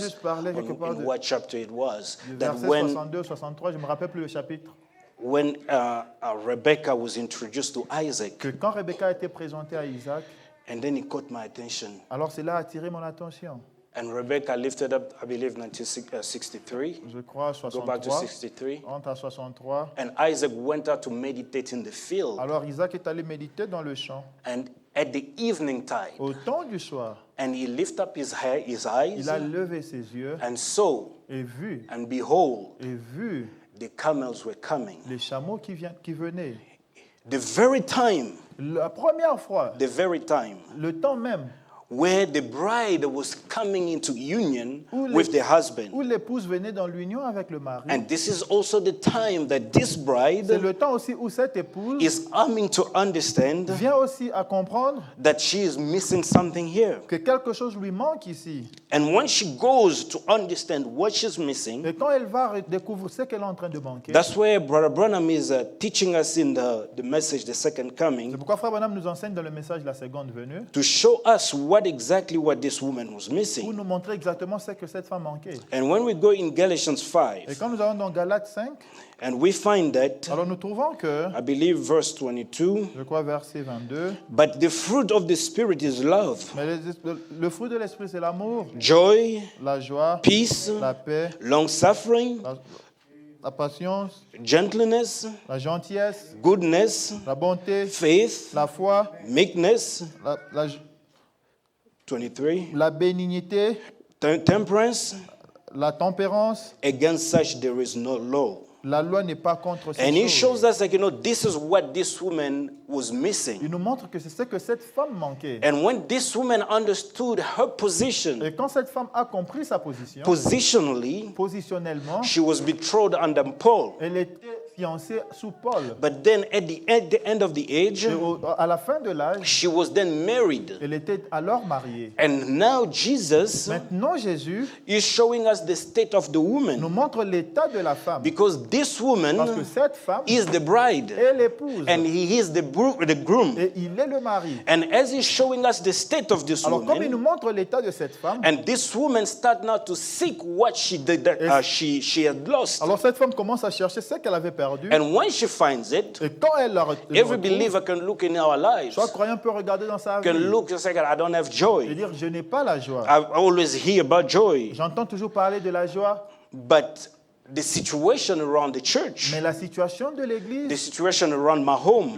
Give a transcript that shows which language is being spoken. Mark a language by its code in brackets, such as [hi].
[fr] juste parler quelque part [en] in [fr] de- [en] what chapter it was. [fr] du [en] That [fr] verset [en] when [fr] 62, 63, je ne me rappelle plus le chapitre, [en] when Rebecca was introduced to Isaac, [fr] que quand Rebecca a été présentée à Isaac, [en] and then he caught my attention. [fr] alors cela a attiré mon attention. [en] And Rebecca lifted up, I believe, 1963. [fr] Je crois [en] Go back to 63, [fr] 63. entre à 63. [en] And Isaac went out to meditate in the field. [fr] Alors Isaac est allé méditer dans le champ [en] And at the evening tide, [fr] au temps du soir. [en] and he lifted up his eyes [fr] Il a levé ses yeux [en] and saw, [fr] et vu, [en] and behold, the camels were coming. [fr] les chameaux qui venaient. [en] The very time, [fr] La première fois, [en] the [fr] le temps même [en] where the bride was coming into union [fr] où [en] with the husband. [fr] l'épouse venait dans l'union avec le mari. [en] And this is also the time that this [fr] C'est [en] bride [fr] le temps aussi où cette épouse [en] is coming to understand [fr] vient aussi à comprendre [en] that she is missing something here. [fr] que quelque chose lui manque ici. [en] And when she goes to understand what she's missing, [fr] Et quand elle va découvrir ce qu'elle est en train de manquer, [en] that's where Brother Branham is teaching us in the message, the second [fr] c'est [en] coming, [fr] pourquoi Frère Branham nous enseigne dans le message de la seconde venue, [en] to show us what this woman was [fr] pour [en] missing. [fr] nous montrer exactement ce que cette femme manquait. [en] And when we go in Galatians [fr] Et 5, quand nous allons dans Galates 5, [en] and we find that, [fr] alors nous trouvons que, [en] I believe verse 22, [fr] je crois verset 22, [en] but the fruit of the Spirit is love, [fr] mais le fruit de l'esprit c'est l'amour, [en] joy, [fr] la joie, [en] peace, [fr] la paix, [en] long-suffering, [fr] la patience, [en] gentleness, [fr] la gentillesse, [en] goodness, [fr] la bonté, [en] faith, [fr] la foi, [en] meekness, [fr] la 23, la bénignité, temperance. la tempérance. [en] Against such there is no law. [fr] La loi n'est pas contre ces [en] And he [fr] choses. [en] shows us, like, this is what this woman was missing. [fr] Il nous montre que c'est ce que cette femme manquait. [en] And when this woman understood her position, [fr] Et quand cette femme a compris sa position, [en] positionally, [fr] positionnellement, [en] she was betrothed under Paul. [fr] elle était fiancée sous Paul. [en] But then at the end of the age, [fr] Et à la fin de l'âge, [en] she was then married. [fr] elle était alors mariée. [en] And now Jesus [fr] Maintenant, Jésus [en] is showing us the state of the [fr] nous [en] woman. [fr] montre l'état de la femme. [en] Because this [fr] Parce que [en] woman [fr] cette femme [en] is the bride. [fr] est l'épouse. [en] And he is the groom. [fr] Et il est le mari. [en] And as he's showing us the state of this [fr] Alors, comme il nous [en] woman, [fr] montre l'état de cette femme, [en] and this woman start now to seek what she did that she had lost. [fr] alors cette femme commence à chercher ce qu'elle avait perdu. [en] And when she finds it, [fr] Et quand elle la retrouve, [en] every believer can look in our lives, [fr] chaque croyant peut regarder dans sa [en] can [fr] vie [en] look and say, I don't have [fr] et [en] joy. [fr] dire, je n'ai pas la joie. [en] I always hear about joy. [fr] J'entends toujours parler de la joie, [en] But the situation around the church, [fr] mais la situation de [en] the [fr] l'église, [en] situation around my home,